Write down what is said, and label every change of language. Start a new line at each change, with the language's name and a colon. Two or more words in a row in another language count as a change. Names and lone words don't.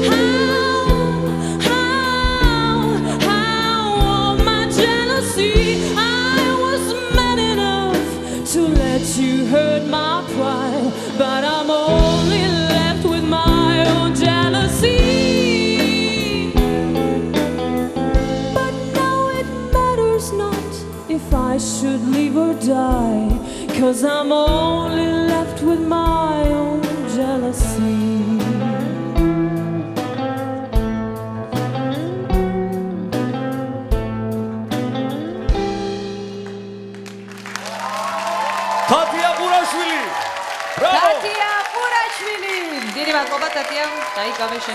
English: How, oh my jealousy, I was mad enough to let you hurt my pride, but I'm only left with my own jealousy. But now it matters not if I should live or die, 'cause I'm only left with my own jealousy.
Georgian: ხათია ყურაშვილი ბრავო ხათია ყურაშვილი დიდი მადლობა ხათია დაიგავე შენი